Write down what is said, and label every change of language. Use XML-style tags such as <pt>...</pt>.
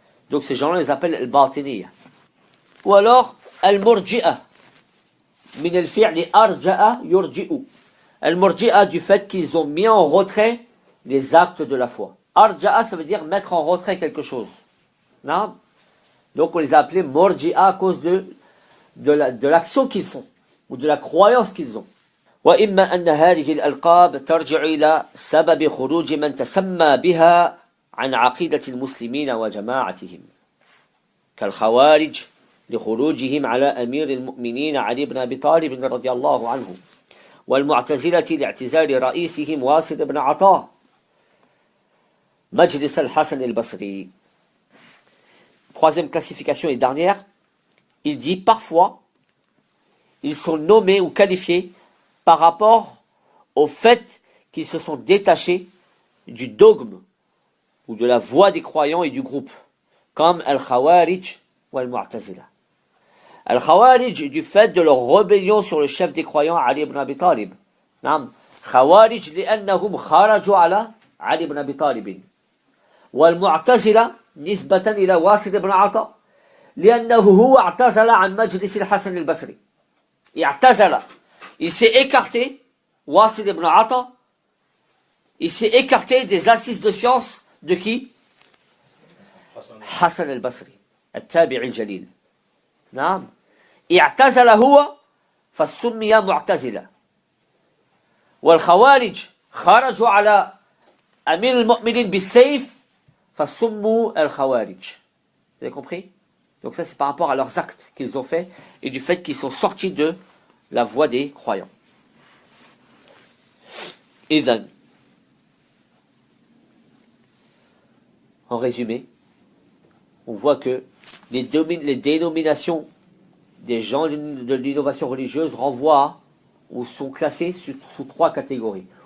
<fr>Donc ces gens-là, les appellent al-batiniya. Ou alors al-murji'a</fr> <ar>min al-fi'li arja'a yurji'u.</ar> <fr>Al-murji'a, du fait qu'ils ont mis en retrait les actes de la foi. Arja'a, ça veut dire mettre en retrait quelque chose. Donc on les a appelés murji'a à cause de l'action qu'ils font, ou de la croyance qu'ils ont.</fr> <ar>وإما أن هذه الألقاب ترجع إلى سبب خروج من تسمى بها عن عقيدة المسلمين وجماعتهم كالخوارج لخروجهم على أمير المؤمنين علي بن أبي طالب رضي الله عنه والمعتزلة لاعتزال رئيسهم واصل بن عطاء مجلس الحسن البصري.</ar> <fr>Troisième classification et dernière, il dit parfois ils sont nommés ou qualifiés par rapport au fait qu'ils se sont détachés du dogme ou de la voie des croyants et du groupe, comme Al-Khawarij ou Al-Mu'tazila. Al-Khawarij, du fait de leur rébellion sur le chef des croyants, Ali ibn Abi Talib.</fr> <ar>Khawarij, لأنهم خرجوا على علي ibn Abi Talib. والمعتزلة نسبة إلى واصل بن عطاء لأنه هو اعتزل عن مجلس الحسن البصري. اعتزل.</ar> <fr>Il s'est écarté, Wasil ibn Ata, il s'est écarté des assises de science de qui?</fr> <ar>Hassan al-Basri, التابعي الجليل. نعم. اعتزل هو فسمي معتزلا. والخوارج خرجوا على أمير المؤمنين بالسيف فسموا الخوارج.</ar> <fr>Vous avez compris? Donc ça c'est par rapport à leurs actes qu'ils ont faits et du fait qu'ils sont sortis de la voie des croyants. Idhan, en résumé, on voit que les dénominations des gens de l'innovation religieuse renvoient ou sont classées sous trois catégories.</fr>